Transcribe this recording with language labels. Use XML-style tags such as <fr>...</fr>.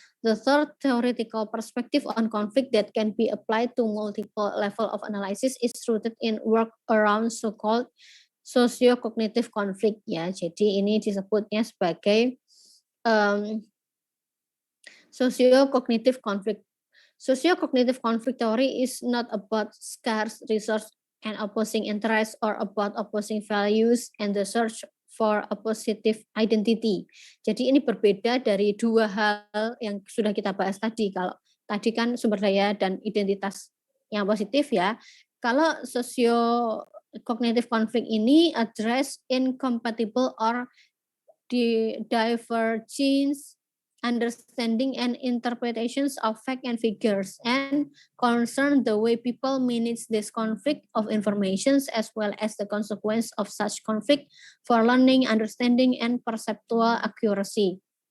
<en>The third theoretical perspective on conflict that can be applied to multiple level of analysis is rooted in work around so-called socio-cognitive conflict ya.</en> <id>Jadi ini disebutnya sebagai socio-cognitive conflict.</id> <en>Socio-cognitive conflict theory is not about scarce resource and opposing interests or about opposing values and the search for a positive identity.</en> <id>Jadi ini berbeda dari 2 hal yang sudah kita bahas tadi. Kalau tadi kan sumber daya dan identitas yang positif ya. Kalau</id> <en>socio-cognitive conflict</en> <id>ini</id> <en>address incompatible or divergence understanding and interpretations of fact and figures, and concern the way people manage this conflict of informations as well as the consequence of such conflict for learning, understanding, and perceptual accuracy.</en>